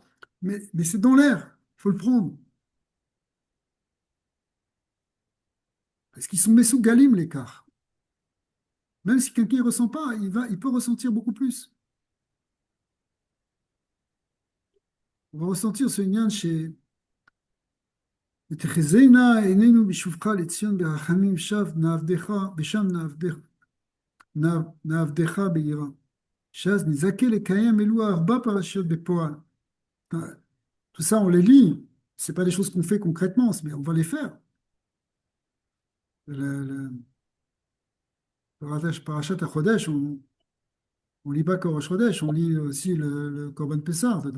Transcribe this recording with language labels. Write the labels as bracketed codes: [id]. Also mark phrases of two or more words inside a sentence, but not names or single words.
[fr] Mais c'est dans l'air, il faut le prendre. Parce qu'ils sont sous galim, l'écart. Même si quelqu'un ne ressent pas, il peut ressentir beaucoup plus. on va ressentir ce lien chez [he] ותחזינה עינינו בשובך לציון ברחמים שב נעבדך ושם נעבדך ביראה. שאז נזכה לקיים אלו ארבע פרשיות בפועל. [fr] Tout ça, on les lit. C'est pas des choses qu'on fait concrètement, mais on va les faire. Le [he] פרשת החודש, [fr] on lit pas que [he] ראש חודש, [fr] on lit aussi le [he] קרבן פסח [fr] dedans.